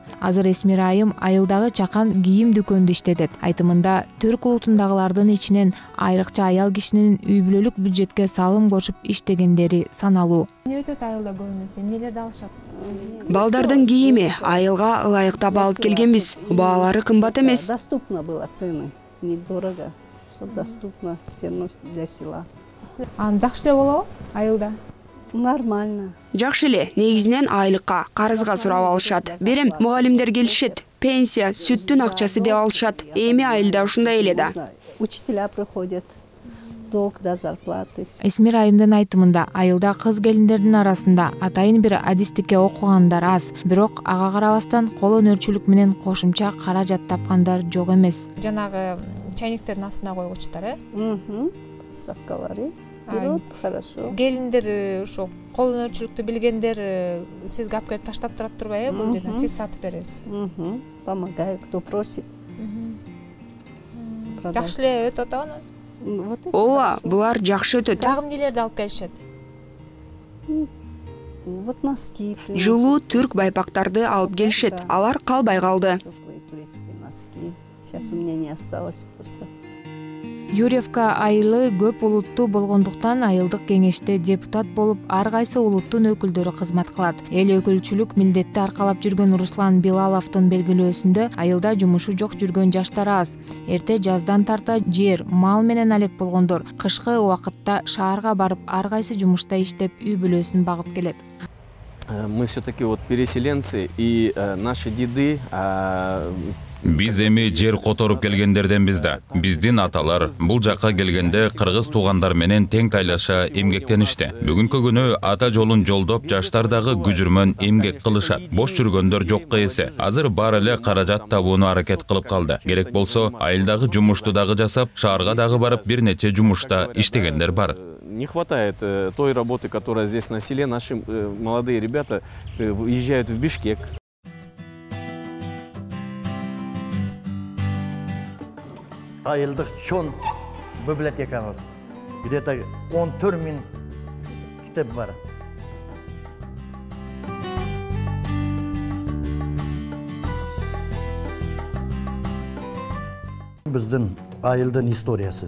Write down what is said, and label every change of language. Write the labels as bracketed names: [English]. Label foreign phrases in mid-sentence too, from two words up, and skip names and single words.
[Kyrgyz] Азыр Эсмира айым айылдагы чакан кийим дүкөндө иштетет. Айтымында Түрк улутундагылардын ичинен айрыкча аял кишинин үй бүлөлүк бюджетке салым кошуп иштегендери саналуу. Эмне өтөт айылда көбүнесе? Эмнелерди алышат? Балдардын кийими айылга ылайыктап алып келгенбиз. Баалары кымбат эмес. [Russian] Доступно было цены, недорого, чтобы доступно все равно для села. [Kyrgyz] Жакшы эле болобу айылда? Нормально. Жакшы эле, негизинен айлыкка, карызга сурап алышат. Берем, мугалимдер келишет. Пенсия, сүттүн акчасы деп алышат. Эми айылда ушундай эле да. [Russian] Учителя приходят. Долг до зарплаты. [Kyrgyz] Эсмир айымдын айтымында айылда кыз келиндердин арасында атайын бир адистикке окугандар аз, бирок ага карабастан кол өнөрчүлүк менен кошумча каражат тапкандар жок эмес. Жанагы чайниктердин астына койгучтар, Ставкалары. Берет, хорошо. Келиндер ошо кол өнөрчүлүктү билгендер сизге алып келип таштап турат турбайбы? Бул жерден сиз сатып бересиз. [Russian] Помогаю, кто просит. [Kyrgyz] Жакшы эле өтөт аны. Ооба, булар жакшы өтөт. Дагы эмнелерди алып келишет? [Russian] Вот носки. [Kyrgyz] Жылуу түрк байпактарды алып келишет. Алар калбай калды. [Russian] Турецкие носки. Сейчас у меня не осталось просто. [Kyrgyz] Юрьевка айылы көп улуттуу болгондуктан айылдык кеңеште депутат болуп ар кайсы улуттун өкүлдөрү кызмат кылат. Эл өкүлчүлүк милдетти аркалап жүргөн Руслан Билаловдун белгилөөсүндө айылда жумушу жок жүргөн жаштар аз. Эрте жаздан тарта жер, мал менен алек болгондор кышкы убакытта шаарга барып ар кайсы жумушта иштеп үй бүлөсүн багып келет. [Russian] Мы все-таки вот переселенцы, и наши деды... [Kyrgyz] Биз эми жер которуп келгендерденбиз да. Биздин аталар бул жакка келгенде кыргыз туугандар менен тең тайлаша эмгектеништи. Бүгүнкү күнү ата жолун жолдоп жаштар дагы күжүрмөн эмгек кылышат. Бош жүргөндөр жокко эсе. Азыр баары эле каражат табууну аракет кылып калды. Керек болсо айылдагы жумушту дагы жасап, шаарга дагы барып бир нече жумушта иштегендер бар. [Russian] Не хватает той работы, которая здесь на селе. Наши молодые ребята уезжают в Бишкек. [Kyrgyz] Айылдык чон библиотекамыз. Где-то 14 000 китеп бар. Биздин айылдын историясы.